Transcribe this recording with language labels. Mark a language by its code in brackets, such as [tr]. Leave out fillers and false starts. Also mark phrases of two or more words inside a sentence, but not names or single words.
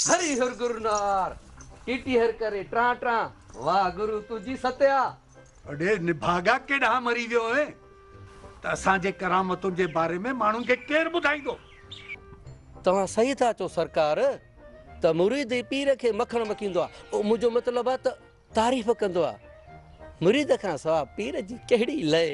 [sd] हरी हर गुरुनार टीटी हर करे ट्रा ट्रा वाह गुरु तुझी सत्या। अड़े निभागा केड़ा मरी वियो है त असांजे करामतुनि जे बारे में माण्हुनि खे केरु ॿुधाईंदो। तव्हां सही था चओ सरकार त मुरीद पीर खे मखण मकींदो आहे। ओ मुंहिंजो मतिलबु आहे त तारीफ़ कंदो आहे। मुरीद खां सवाइ पीर जी कहिड़ी लय।